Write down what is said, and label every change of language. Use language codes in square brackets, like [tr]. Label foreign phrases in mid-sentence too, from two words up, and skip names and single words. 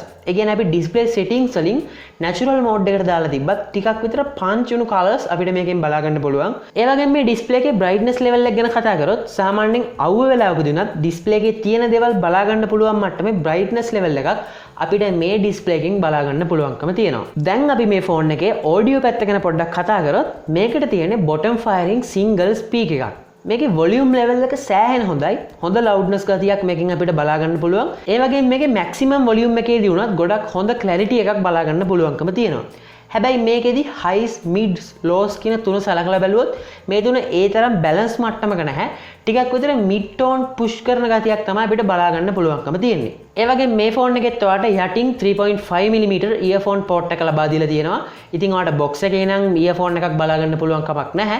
[si] ඒ කියන්නේ අපි [en] display settings [si] වලින් [en] natural mode [si] එකට දාලා තිබ්බත් ටිකක් විතර punch වුණු colors අපිට මේකෙන් බලා ගන්න පුළුවන්. ඒ වගේම මේ display එකේ [en] brightness level [si] එක ගැන කතා කරොත් සාමාන්‍යයෙන් අවුව වෙලා උපදිනත් display එකේ තියෙන දේවල් බලා ගන්න පුළුවන් මට්ටමේ [en] brightness level [si] එකක් අපිට මේ display එකෙන් බලා ගන්න පුළුවන්කම තියෙනවා. දැන් අපි මේ ෆෝන් එකේ audio පැත්ත ගැන පොඩ්ඩක් කතා කරොත් මේකට තියෙන්නේ [en] bottom firing single speaker [si] එකක්. මේකේ [en] volume level [si] එක සෑහෙන හොඳයි. හොඳ loudness ගතියක් මේකෙන් අපිට බලා ගන්න පුළුවන්. ඒ වගේම මේකේ [en] maximum volume [si] එකේදී වුණත් ගොඩක් හොඳ clarity එකක් බලා ගන්න පුළුවන්කම තියෙනවා. හැබැයි මේකෙදි [en] highs mids lows [si] කියන තුන සලකලා බැලුවොත් මේ තුන ඒ තරම් බැලන්ස් මට්ටමක නැහැ. ටිකක් විතර [en] mid tone push [si] කරන ගතියක් තමයි අපිට බලා ගන්න පුළුවන්කම තියෙන්නේ. ඒ වගේම මේ ෆෝන් එකෙත් ඔයාලට යටින් 3.5mm [en] earphone port [si] එක ලබා දීලා තියෙනවා. ඉතින් ඔයාලට box එකේ නම් earphone එකක් බලා ගන්න පුළුවන් කමක් නැහැ.